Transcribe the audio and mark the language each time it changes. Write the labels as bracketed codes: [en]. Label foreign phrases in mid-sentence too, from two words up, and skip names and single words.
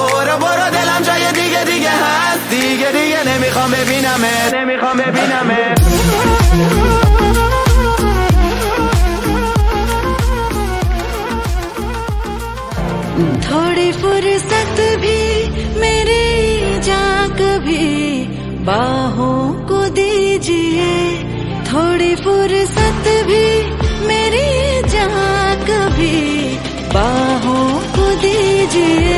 [fa] برو دلم جای دیگه دیگه هست، دیگه دیگه نمیخوام ببینمت، نمیخوام ببینمت. [hi] थोड़ी फुर्सत भी मेरी जान कभी बाहों को दीजिए, थोड़ी फुर्सत भी मेरी जान कभी बाहों को दीजिए।